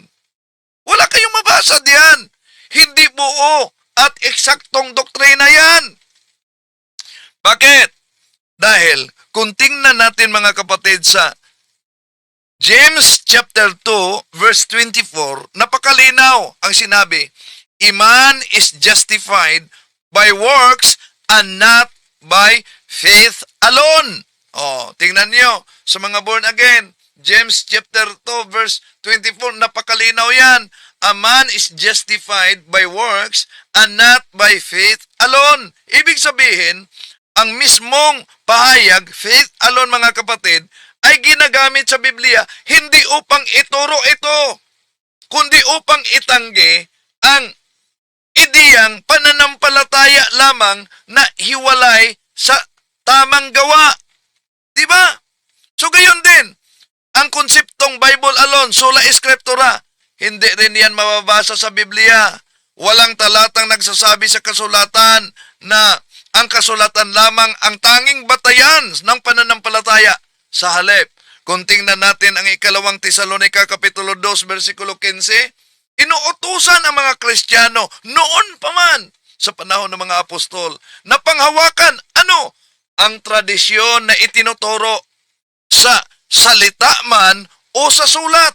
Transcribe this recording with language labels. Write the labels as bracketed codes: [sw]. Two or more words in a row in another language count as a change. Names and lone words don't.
[tl] Wala kayong mabasa diyan. Hindi buo at eksaktong doktrina yan. Bakit? Dahil kung tingnan natin mga kapatid sa [en] James chapter 2 verse 24, [tl] napakalinaw ang sinabi, [en] "A man is justified by works and not by faith alone." [tl] Oh, tingnan niyo sa mga [en] born again, James chapter 2 verse 24, [tl] napakalinaw yan. [en] A man is justified by works and not by faith alone. [tl] Ibig sabihin, ang mismong pahayag, [en] faith alone [tl] mga kapatid, ay ginagamit sa Biblia hindi upang ituro ito, kundi upang itanggi ang ideyang pananampalataya lamang na hiwalay sa tamang gawa. Diba? So gayon din, ang konseptong [en] Bible alone, [la] sola scriptura, [tl] hindi rin yan mababasa sa Biblia. Walang talatang nagsasabi sa kasulatan na ang kasulatan lamang ang tanging batayan ng pananampalataya. Sa halip, kung tingnan natin ang ikalawang Tesalonica Kapitulo 2, versikulo 15, inuutusan ang mga Kristiyano noon pa man sa panahon ng mga apostol na panghawakan ang tradisyon na itinuturo sa salita man o sa sulat.